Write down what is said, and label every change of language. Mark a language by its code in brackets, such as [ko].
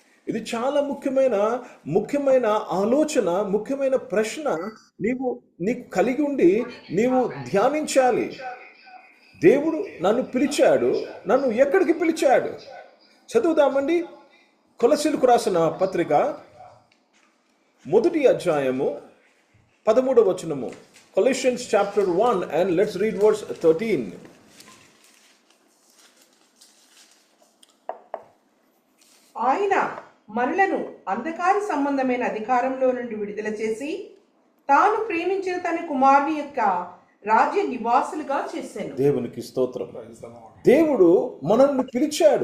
[te] ఇది చాలా ముఖ్యమైన ఆలోచన, ముఖ్యమైన ప్రశ్న నీకు కలిగి ఉండి నీవు ధ్యానించాలి. దేవుడు నన్ను పిలిచాడు, నన్ను ఎక్కడికి పిలిచాడు? చదువుదామండి. కొలసీలకు రాసిన పత్రిక 1వ అధ్యాయము 13వ వచనము. [en] Colossians chapter 1 and let's read verse 13. [te] ఆయన మనలను అంధకార సంబంధమైన అధికారంలో నుండి విడుదల చేసి తాను ప్రేమించిన తన కుమారుని యొక్క రాజ్య నివాసులుగా చేశాను. దేవునికి స్తోత్రం. దేవుడు మనల్ని పిలిచాడు.